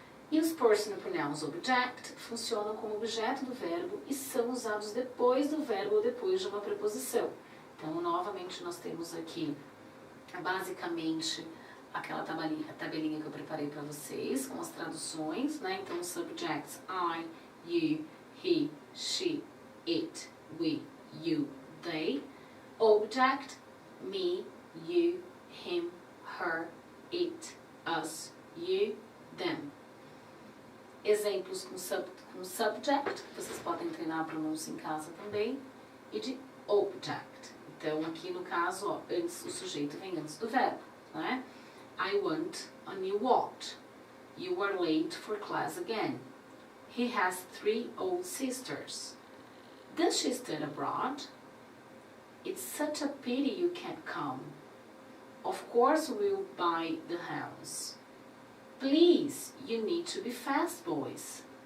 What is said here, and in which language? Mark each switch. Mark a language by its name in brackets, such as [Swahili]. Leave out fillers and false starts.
[Portuguese] E os personal pronouns object funcionam como objeto do verbo e são usados depois do verbo ou depois de uma preposição. Então, novamente, nós temos aqui, basicamente, aquela tabelinha que eu preparei para vocês, com as traduções, né? [English] Então, subjects, I, you, he, she, it, we, you, they. Object, me, you, him, her, it, us, you, them. [Portuguese] Exemplos com subject, vocês podem treinar a pronúncia em casa também, e de object. Então, aqui no caso, ó, antes, o sujeito vem antes do verbo, né? [English] I want a new watch. You are late for class again. He has 3 old sisters. Does she study abroad? It's such a pity you can't come. Of course we'll buy the house. Please, you need to be fast, boys.